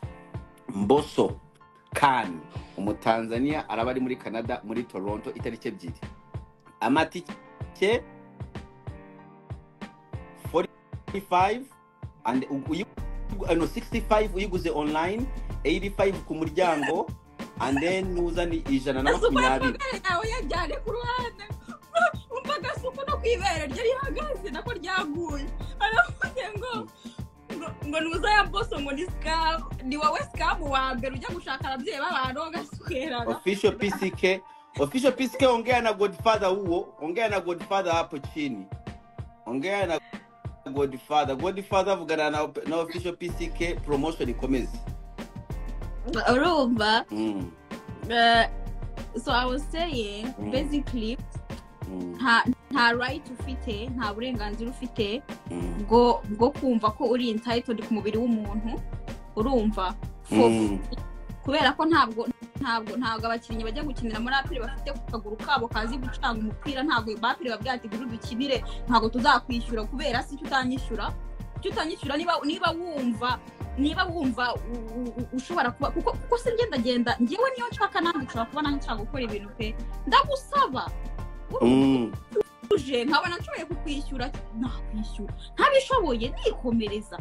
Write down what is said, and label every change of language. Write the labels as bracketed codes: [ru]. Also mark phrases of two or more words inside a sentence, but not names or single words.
[rw] Mboso kan umutanzania araba ari muri Canada muri Toronto itariki 2. Amatike 45 and 65 uyiguze online, 85 ku muryango, [en] and then [rw] nuza ni 120. Nawe yajyane ku ruhande umva Kasuku no kwibera ryari hagaze nako ryaguye aravuze ngo nuza ya Mboso ngo ni scam, ni wowe scam wa mbere ujya gushaka ababyeyi b'abantu gaswera. [sw] Official PCK Official PCK ongea na Godfather huo, ongea na Godfather hapo chini. Ongea na Godfather [rw] vugana na Official PCK promotion ikomeze. Urumva? [en] So I was saying basically [rw] nta right ufite, nta burenganzira ufite bwo kumva ko uri entitled ku mubiri w'umuntu. Urumva? Kubera ko ntabwo abakinnyi bajya gukinira muri apiri bafite ku kaguru kabo kazi gucanga umupira, ntabwo bapiri babwira ati guru dukinire, ntabwo tuzakwishyura kubera si tutanyishyura niba wumva ushobora kuba kuko se ngenda ngewe niyo nshaka nanjye ushobora kuba nanjye nshaka gukora ibintu pe ndagusaba uje nkabona nshoboye kukwishyura nakwishyura, ntabishoboye nikomereza.